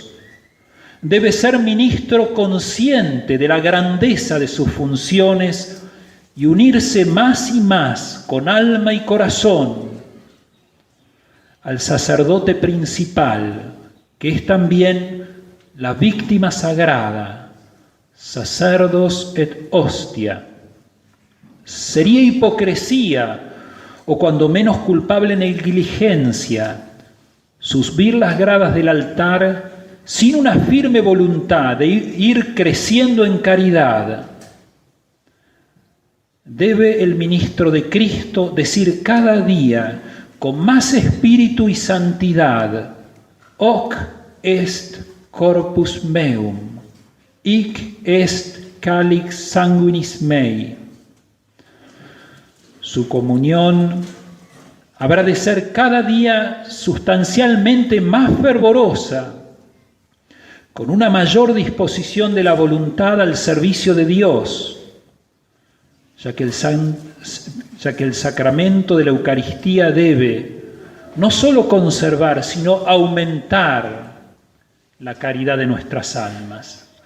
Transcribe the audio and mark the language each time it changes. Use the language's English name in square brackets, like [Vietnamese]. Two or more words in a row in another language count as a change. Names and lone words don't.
[Spanish] Debe ser ministro consciente de la grandeza de sus funciones y unirse más y más con alma y corazón al sacerdote principal, que es también la víctima sagrada, [Latin] sacerdos et hostia. [Spanish] Sería hipocresía, o cuando menos culpable negligencia, subir las gradas del altar sin una firme voluntad de ir creciendo en caridad. Debe el ministro de Cristo decir cada día con más espíritu y santidad, [Latin] hoc est corpus meum, hic est calix sanguinis mei. [Spanish] Su comunión habrá de ser cada día sustancialmente más fervorosa, con una mayor disposición de la voluntad al servicio de Dios, ya que el sacramento de la Eucaristía debe no solo conservar, sino aumentar la caridad de nuestras almas.